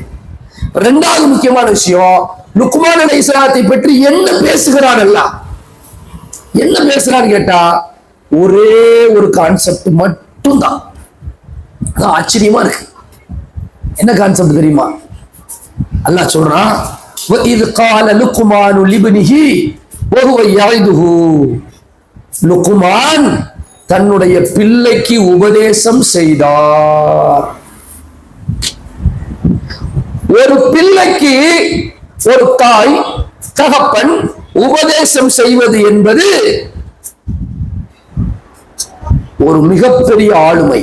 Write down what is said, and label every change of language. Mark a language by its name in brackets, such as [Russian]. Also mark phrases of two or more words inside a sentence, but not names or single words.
[Tamil] ரெண்டாவது முக்கியமான விஷயம், லுக்மான் அலைஹிஸ்ஸலாத்தை பற்றி என்ன பேசுகிறான், எல்லாம் என்ன பேசுறான்னு கேட்டா ஒரே ஒரு கான்செப்ட் மட்டும் தான். ஆச்சரியமா இருக்கு. என்ன கான்செப்ட் தெரியுமா? அல்லாஹ் சொல்றான், [Arabic] وَإِذْ قَالَ لُقْمَانُ لِابْنِهِ وَهُوَ يَعِظُهُ. [Tamil] லுக்மான் தன்னுடைய பிள்ளைக்கு உபதேசம் செய்தார். ஒரு பிள்ளைக்கு ஒரு தாய் தகப்பன் உபதேசம் செய்வது என்பது ஒரு மிகப்பெரிய ஆளுமை.